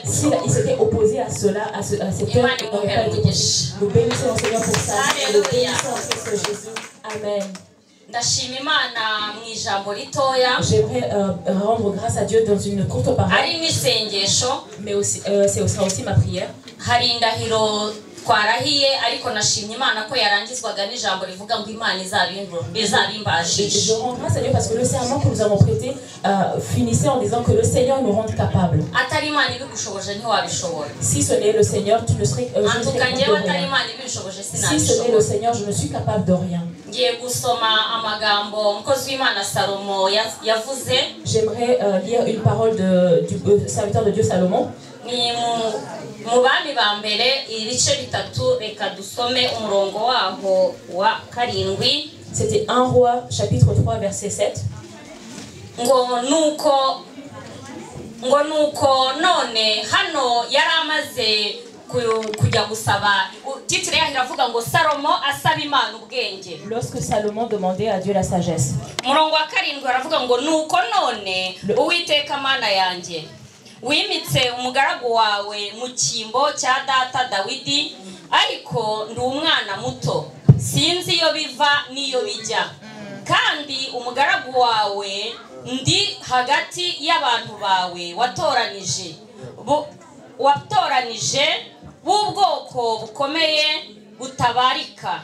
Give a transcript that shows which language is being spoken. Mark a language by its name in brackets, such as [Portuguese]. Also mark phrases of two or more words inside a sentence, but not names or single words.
[French] S'il s'était opposé à cela, à cette œuvre, il n'aurait pas été possible. Nous bénissons le Seigneur pour ça. Nous bénissons en Christ Jésus. Amen. J'aimerais rendre grâce à Dieu dans une courte parole. Mais aussi, ce sera aussi ma prière. [Kinyarwanda] twarahiye ariko nashimye Imana ko yarangizwaga n'ijambo rivuga ngo Imana izabimbashisha. [French] Je rends grâce à Dieu parce que le serment que nous avons prêté finissait en disant que le Seigneur nous rende capables. [Kinyarwanda] Atari Imana ibigushoboje ntiwabishobora. [French] Si ce n'est le Seigneur, tu ne serais capable de rien. Si ce n'est le Seigneur, je ne suis capable de rien. [Kinyarwanda] Ngiye gusoma amagambo umukozi w'Imana Salomo yavuze. [French] J'aimerais lire une parole du serviteur de Dieu Salomon. [Kinyarwanda] Ni mu bami ba mbere ibice bitatu reka dusome umurongo waho wa karindwi. [French] C'était 1 Roi chapitre 3 verset 7. [Kinyarwanda] ngo nuko none hano yaramaze kujya gusaba titire yavuga ngo Salomo asaba Imana ubwenge. [French] Lorsque Salomon demandait à Dieu la sagesse. [Kinyarwanda] Umurongo wa karindwi aravuga ngo nuko none Uwiteka Mana yanjye wimitse umugaragu wawe mu cyimbo cya data Dawidi ariko ndi umwana muto sinzi iyo biva n'iyo bijya kandi umugaragu wawe ndi hagati y'abantu bawe watoranije b'ubwoko bukomeye butabarika.